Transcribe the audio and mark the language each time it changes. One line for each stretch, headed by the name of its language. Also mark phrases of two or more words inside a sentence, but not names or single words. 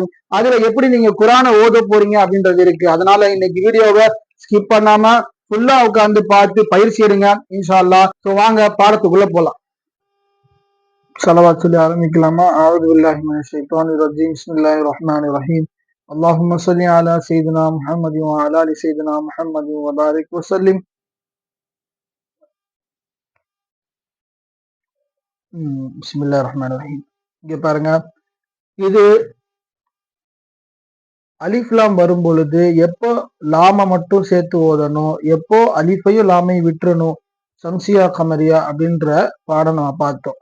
Tamil: அதுல எப்படி நீங்க குரானை ஓத போறீங்க அப்படின்றது இருக்கு. அதனால இன்னைக்கு வீடியோவை ஸ்கிப் பண்ணாம ஃபுல்லா உட்காந்து பார்த்து பயிற்சி எடுங்க
Arabic: إن شاء الله.
Tamil: ஸோ வாங்க பாடத்துக்குள்ள போலாம். ஸலவாத் சொல்லி ஆரம்பிக்கலாமா?
Arabic: أعوذ بالله من الشيطان الرجيم. بسم الله الرحمن الرحيم. اللهم صل على سيدنا محمد وعلى ال سيدنا محمد وبارك وسلم. بسم الله الرحمن الرحيم.
Tamil: இங்க பாருங்க, இது அலிஃப்லாம் வரும் பொழுது எப்போ லாம மட்டும் சேர்த்து ஓதணும், எப்போ அலிஃபையும் லாமையும் விட்டுறணும்,
Arabic: شمسية قمرية
Tamil: அப்படின்ற பாடம் நம்ம பார்த்தோம்.